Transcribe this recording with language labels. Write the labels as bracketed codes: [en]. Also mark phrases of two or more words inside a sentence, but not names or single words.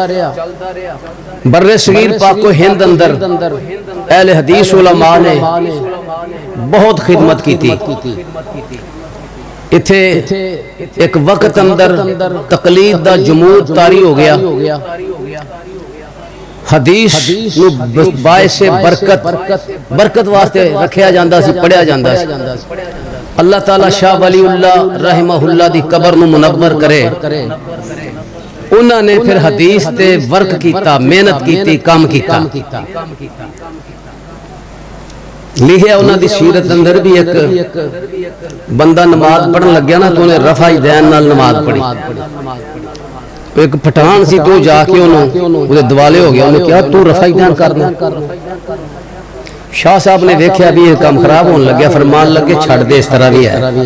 [ur] بر صغیر پاک و ہند اندر اہل حدیث علماء نے بہت خدمت کی تھی۔ [pa] اتھے ایک وقت اندر تقلید دا جمود طاری ہو گیا، حدیث نو باعث برکت واسطے رکھیا جاندہ سی، پڑھیا جاندہ سی۔ اللہ تعالیٰ شاہ ولی اللہ رحمہ اللہ دی قبر نو منور کرے، انہوں نے پھر حدیث تے ورک کیتا، محنت کیتی، کام کیتا۔ لکھیا انہاں دی سیرت اندر بھی ایک بندہ نماز پڑھن لگیا نا تو انہیں رفع دین نال نماز پڑھی. ایک پٹھان سی تو جا کے انہوں دوالے ہو گیا, انہیں کیا تو رفع دین کرنا. شاہ صاحب نے دیکھیا بھی یہ کام خراب ہونے لگیا, فرمان لگے چھڑ دے اس طرح بھی ہے.